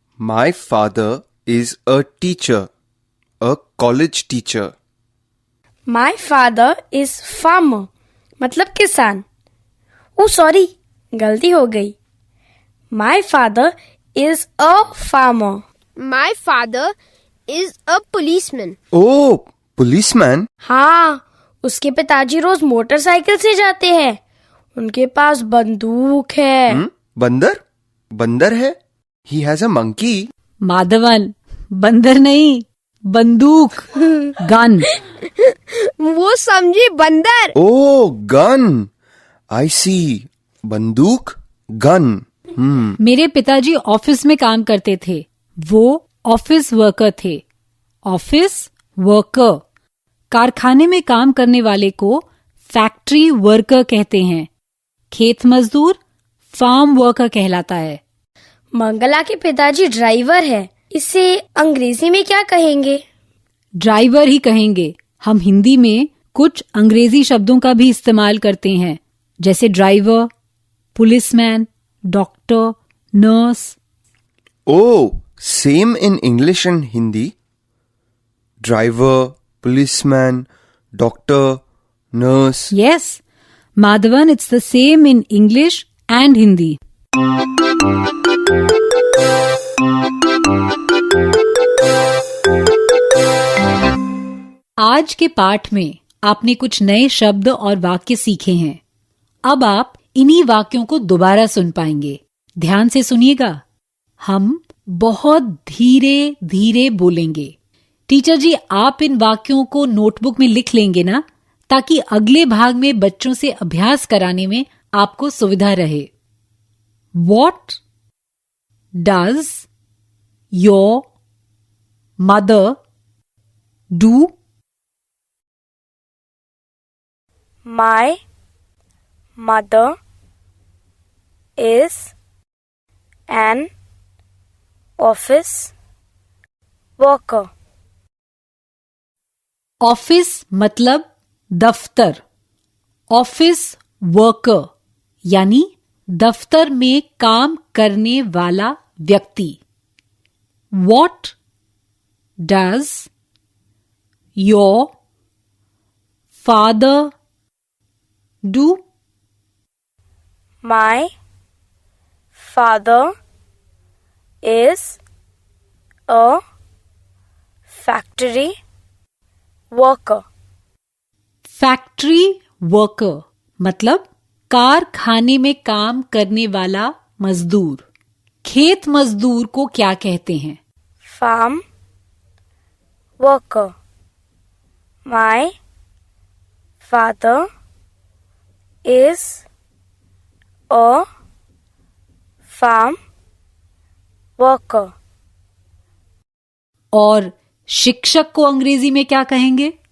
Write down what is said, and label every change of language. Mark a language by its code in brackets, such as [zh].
[en] My father is a teacher, a college teacher. My father is farmer, [hi] मतलब किसान। [en] oh sorry, [hi] गलती हो गई। [en] My father is a farmer. My father is a policeman. Oh, policeman? [hi] हाँ, उसके पिताजी रोज motorcycle से जाते हैं। उनके पास बंदूक है। बंदर है? [en] He has a monkey. [hi] Madhavan, बंदर नहीं, बंदूक। गन। वो समझी बंदर। [en] Oh, gun. I see. बंदूक, gun. [hi] मेरे पिताजी ऑफिस में काम करते थे। वो ऑफिस वर्कर थे। ऑफिस वर्कर, कारखाने में काम करने वाले को फैक्ट्री वर्कर कहते हैं। खेत मजदूर फार्म वर्कर कहलाता है। मंगला के पिताजी ड्राइवर है, इसे अंग्रेजी में क्या कहेंगे? ड्राइवर ही कहेंगे। हम हिंदी में कुछ अंग्रेजी शब्दों का भी इस्तेमाल करते हैं, जैसे driver, policeman, doctor, nurse. [en] Oh, same in English and Hindi? Driver, policeman, doctor, nurse. Yes, Madhavan, it's the same in English and Hindi. [hi] आज के पाठ में आपने कुछ नए शब्द और वाक्य सीखे हैं। अब आप इन्हीं वाक्यों को दोबारा सुन पाएंगे। ध्यान से सुनिएगा। हम बहुत धीरे धीरे बोलेंगे। टीचर जी, आप इन वाक्यों को नोटबुक में लिख लेंगे ना, ताकि अगले भाग में बच्चों से अभ्यास कराने में आपको सुविधा रहे। [en] What does your mother do? My mother is an office worker. [hi] Office मतलब दफ्तर। ऑफिस वर्कर यानी दफ्तर में काम करने वाला व्यक्ति। [en] What does your father do? My father is a factory worker. [hi] Factory worker मतलब कारखाने में काम करने वाला मजदूर। खेत मजदूर को क्या कहते हैं? [en] Farm worker. My father is a farm worker. [hi] और शिक्षक को अंग्रेजी में क्या कहेंगे?